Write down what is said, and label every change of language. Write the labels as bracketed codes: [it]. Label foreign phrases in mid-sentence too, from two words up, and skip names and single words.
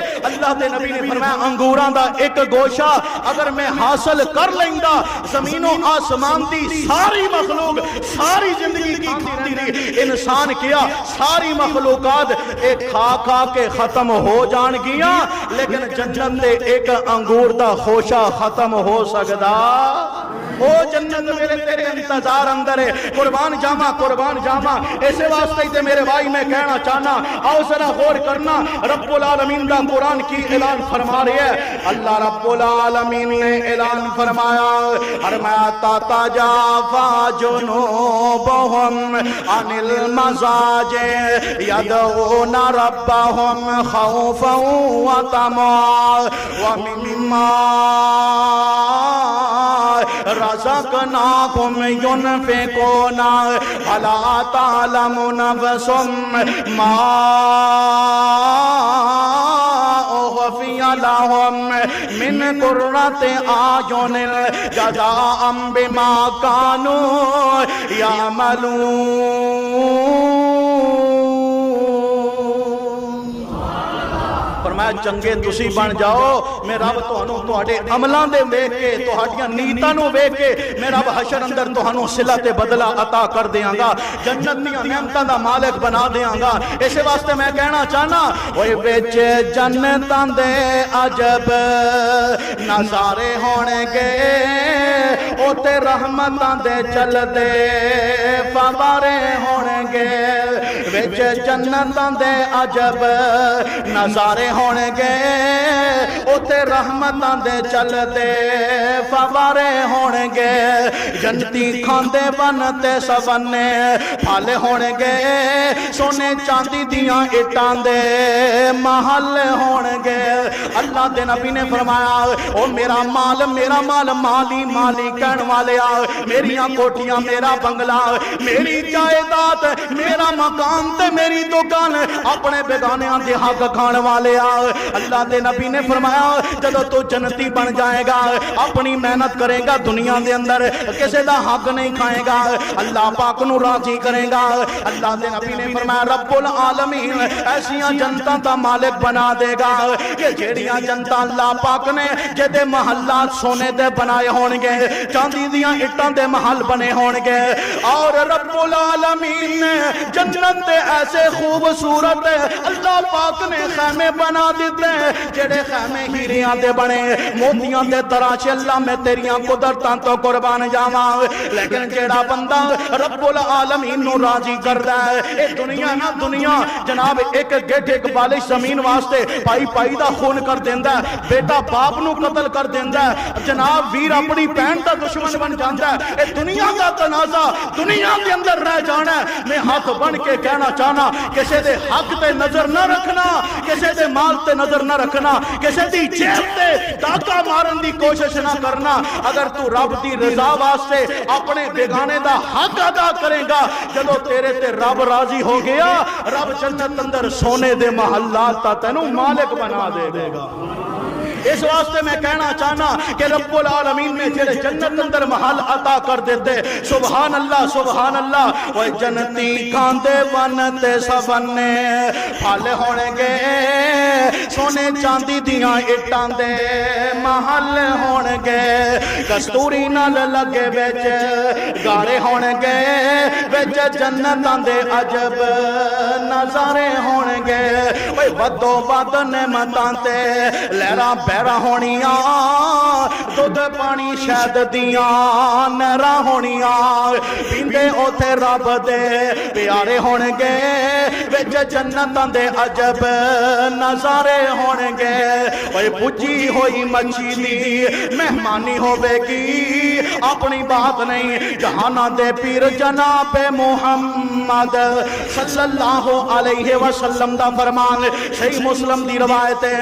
[pa] اللہ دے نبی نے فرمایا انگوراں دا ایک گوشہ اگر میں حاصل کر لیندا زمین و آسمان دی ساری مخلوق ساری زندگی کھاتی رہی، انسان کیا ساری مخلوقات ایک کھا کھا کے ختم ہو جان گیاں، لیکن جنت دے ایک انگور دا خوشہ ختم ہو سکدا او جنت میرے تیرے انتظار اندر ہے، قربان جاما قربان جاما۔ ایسے واسطے ہی تے میرے بھائی میں کہنا چاہنا، آؤ ذرا غور کرنا، رب العالمین دا قرآن کی اعلان فرما رہی ہے۔ اللہ رب العالمین نے اعلان فرمایا، فرمایا [ar] تتجافى جنوبهم عن المضاجع يدعون ربهم خوفا وطمعا ومما رزقناهم ينفقون فلا تعلم نفس ما أخفي لهم من قرة أعين جزاء بما كانوا يعملون۔ [pa] فرمایا چنگے تسی بن جاؤ، میں رب تہانوں تہاڈے عملاں دے ویکھ کے، تہاڈیاں نیتاں نوں ویکھ کے میں رب حشر اندر تہانوں صلت بدلہ عطا کر دیاں گا، جنت دیاں نعمتاں دا مالک بنا دیاں گا۔ اس واسطے میں کہنا چاہنا، اوے وچ جنتاں دے عجب نظارے ہونے گے، اوتے رحمتاں دے چلدے فوارے ہونے گے، وچ جنتاں دے عجب نظارے ہونے گے، اوتے رحمتاں دے چلدے فوارے ہونے گے، جنتی کھاندے بن تے سونے پھل ہونے گے، سونے چاندی دیاں اٹاں دے محل ہونے گے۔ اللہ دے نبی نے فرمایا، او میرا مال مالی مالی کہن والے آ، میریاں کوٹیاں میرا بنگلہ میری جائیداد میرا مکان تے میری دکان، اپنے بیگانیاں دے حق کھان والے آ۔ اللہ دے نبی نے فرمایا، جدو تو جنتی بن جائے گا، اپنی محنت کرے گا دنیا دے اندر، کسے دا حق نہیں کھائے گا، اللہ پاک نو راضی کرے گا۔ اللہ دے نبی نے فرمایا، رب العالمین ایسیاں جنتاں دا مالک بنا دے گا کہ جیڑیاں جنتاں اللہ پاک نے جدے محلات سونے دے بنائے ہون گے، چاندی دیاں اٹاں دے محل بنے ہون گے، اور رب العالمین نے جنت دے ایسے خوبصورت اللہ پاک نے خیمے بنا دیتے، جڑے خیمے ہیریاں دے بنے موتیاں دے تراشے۔ اللہ میں تیریاں قدرتاں تو قربان جاواں، لیکن جڑا بندہ رب العالمین نو راضی کر رہا ہے، اے دنیا نہ دنیا جناب ایک گیٹ ایک بالش زمین واسطے پائی دا خون کر دیندا ہے، بیٹا باپ نو قتل کر دیندا ہے، جناب ویر اپنی بہن دا دشمن بن جاندا ہے۔ اے دنیا دا تنازع دنیا کے اندر رہ جانا ہے۔ میں ہاتھ بن کے کہنا چاہنا، کسے دے حق تے نظر نہ رکھنا، کسے دے مال تے نظر نہ رکھنا، کسے دی جیب تے ڈاکا مارن دی کوشش نہ کرنا۔ اگر تو رب دی رضا واسطے اپنے بیگانے دا حق ادا کرے گا، جدو تیرے تے رب راضی ہو گیا، رب جنت اندر سونے دے محلات تا تینوں مالک بنا دے گا۔ اس واسطے میں کہنا چاہنا کہ رب العالمین میں جڑے جنت اندر محل عطا کر دیتے، [ar] سبحان اللہ سبحان اللہ۔ [pa] وہ جنتی کھاندے ون تے سونے پھل ہونے گے، سونے چاندی دیاں اٹاں دے محل ہونے گے، کستوری نال لگے وچ گاڑے ہونے گے، وچ جنتاں دے عجب نظارے ہونے گے۔ اوے ودو ود نعمتاں تے لہراں پیرا ہونیاں، دودھ پانی شہد دیاں نہراں ہونیاں، پیندے اوتھے رب دے پیارے ہون گے، وچ جنتاں دے عجب نظارے ہون گے۔ اوے پجی ہوئی مچھی دی مہمانی ہوے گی، اپنی بات نہیں جہاناں دے پیر جناب محمد [ar] صلی اللہ علیہ وسلم [pa] دا فرمان، صحیح مسلم دی روایت ہے۔